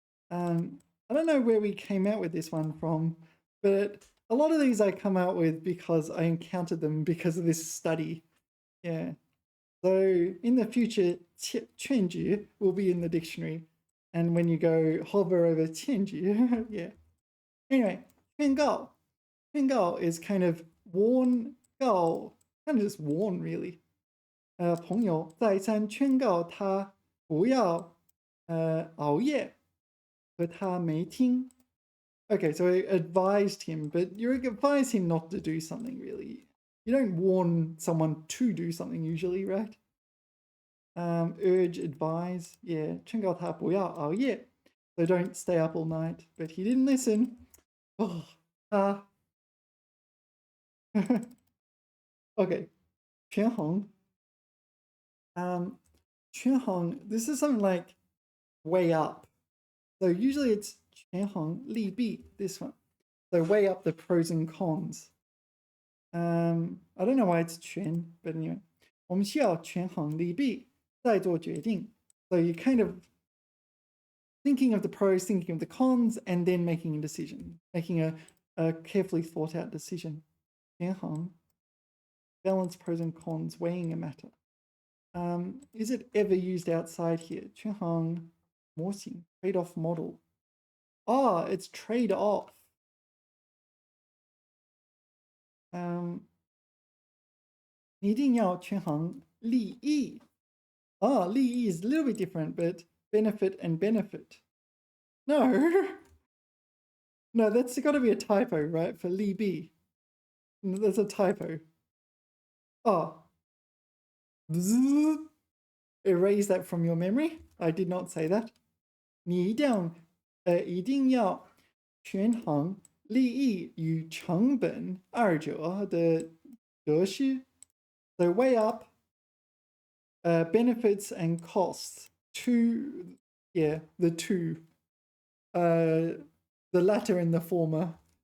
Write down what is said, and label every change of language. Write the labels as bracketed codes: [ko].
[en] I don't know where we came out with this one from, but a lot of these I come out with because I encountered them because of this study. Yeah. So in the future, 劝举 will be in the dictionary. And when you go hover over 劝举, yeah. Anyway, 劝告. 劝告 is kind of warn, 告, kind of just warn really. [zh] 朋友再三劝告他不要熬夜，可他没听。 [en] Okay, so I advised him, but you advise him not to do something really. You don't warn someone to do something usually, right? Urge, advise, yeah. [zh] 劝告他不要熬夜, [en] so don't stay up all night. But he didn't listen. Oh, okay, 权衡. 权衡, this is something like weigh up. So usually it's 权衡利弊, this one. So weigh up the pros and cons. I don't know why it's 权, but anyway. [zh] 我们需要权衡利弊，再做决定. [en] So you're kind of thinking of the pros, thinking of the cons, and then making a decision. Making a carefully thought out decision. 权衡, balance pros and cons, weighing a matter. Is it ever used outside here? 权衡模型, trade-off model. Ah, it's trade-off. [zh] 一定要权衡利益. [en] Ah, 利益 is a little bit different, but benefit and benefit. No. No, that's got to be a typo, right? For Li Bi. That's a typo. Oh. Bzzz. Erase that from your memory. I did not say that. [zh] 你一定要权衡利益与成本二者的得失。 [en] So weigh up benefits and costs. The two. The latter and the former.